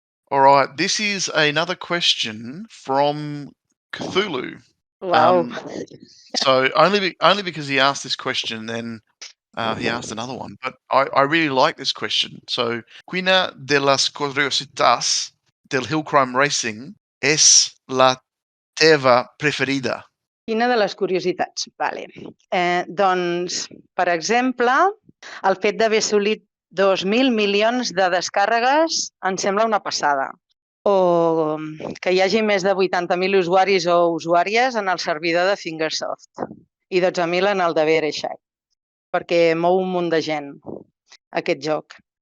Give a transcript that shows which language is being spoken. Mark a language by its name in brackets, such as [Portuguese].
[English] All right, this is another question from Cthulhu. Wow. So only because he asked this question, then he asked another one. But I really like this question. [Catalan] So, ¿Quina de las curiositats del HillClimb Racing es la teva preferida? Quina de les curiositats? Vale. Doncs, per exemple, el fet d'haver assolit 2.000 milions de descàrregues em sembla una passada. O que hi hagi més de 80.000 usuaris o usuàries en el servidor de Fingersoft i 12.000 en el de Vereshack, perquè mou un munt de gent, aquest joc.